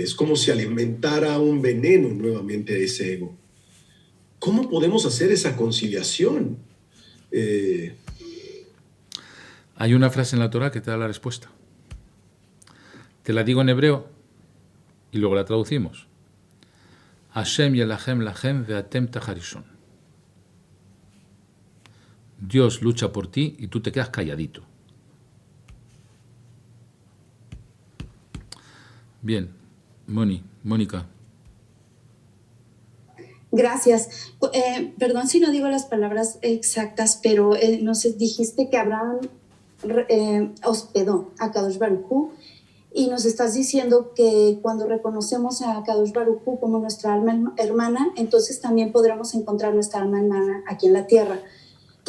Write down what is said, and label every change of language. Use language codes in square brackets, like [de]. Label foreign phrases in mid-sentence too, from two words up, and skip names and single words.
[es] Es como si alimentara un veneno nuevamente a ese ego. ¿Cómo podemos hacer esa conciliación? Hay una frase en la Torá que te da la respuesta. Te la digo en hebreo y luego la traducimos. [he] השם ילחם לכם ואתם תחרישון. [es] Dios lucha por ti y tú te quedas calladito. Bien, Mónica. Gracias. Perdón si no digo las palabras exactas, pero nos dijiste que Abraham hospedó a [he] קדוש ברוך הוא [es] y nos estás diciendo que cuando reconocemos a [he] קדוש ברוך הוא [es] como nuestra alma hermana, entonces también podremos encontrar nuestra alma hermana aquí en la tierra.